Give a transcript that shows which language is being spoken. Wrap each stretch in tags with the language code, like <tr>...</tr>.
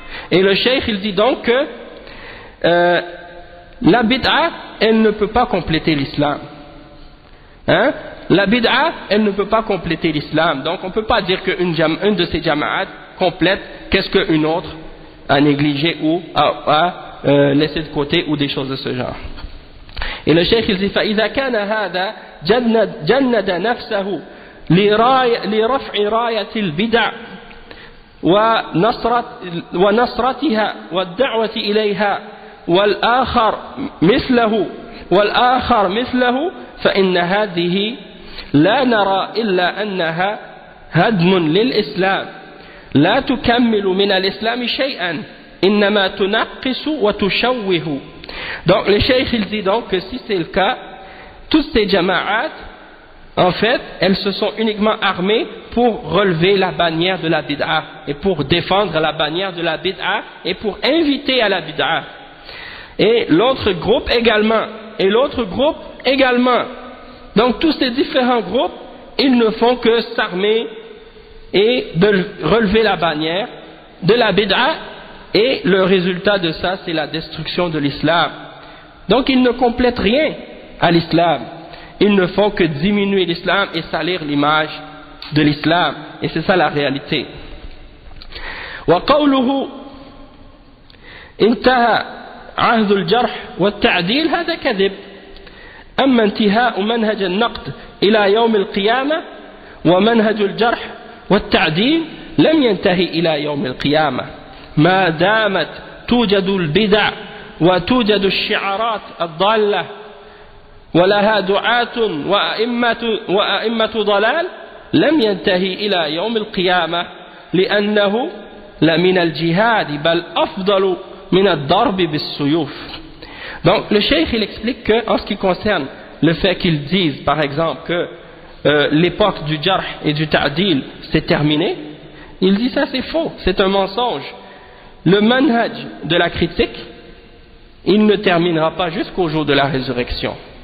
<fr>Et le cheikh il dit donc que la bid'a, elle ne peut pas compléter l'islam. Hein? La bid'a, elle ne peut pas compléter l'islam. Donc on ne peut pas dire qu'une de ces jama'at complète qu'est-ce qu'une autre à négliger ou à laisser de côté ou des choses de ce genre. Et le cheikh il dit</fr> <ar>فإذا كان هذا جند نفسه لرفع راية البدع ونصرتها والدعوة إليها والآخر مثله فإن هذه لا نرى إلا أنها هدم للإسلام لا تكمل من الإسلام شيئا إنما تنقص وتشوه.</ar> <fr>Donc le cheikh il dit donc que si c'est le cas, toutes ces jama'at en fait elles se sont uniquement armées pour relever la bannière de la bid'a et pour défendre la bannière de la bid'a et pour inviter à la bid'a. Et l'autre groupe également, et l'autre groupe également. Donc tous ces différents groupes, ils ne font que s'armer et de relever la bannière de la bid'a, et le résultat de ça, c'est la destruction de l'islam. Donc ils ne complètent rien à l'islam. Ils ne font que diminuer l'islam et salir l'image de l'islam. Et c'est ça la réalité.</fr> <ar>وقوله انتهى عهد الجرح والتعديل هذا كذب. أما انتهاء منهج النقد إلى يوم القيامة ومنهج الجرح والتعديل لم ينتهي إلى يوم القيامة ما دامت توجد البدع وتوجد الشعارات الضالة ولها دعاة وأئمة ضلال لم ينتهي إلى يوم القيامة لأنه لمن الجهاد بل أفضل من الضرب بالسيوف.</ar> <fr>Donc le cheikh il explique que en ce qui concerne le fait qu'ils disent par exemple que l'époque du jarh et du ta'dil c'est terminé, il dit ça c'est faux, c'est un mensonge. Le manhaj de la critique il ne terminera pas jusqu'au jour de la résurrection.</fr>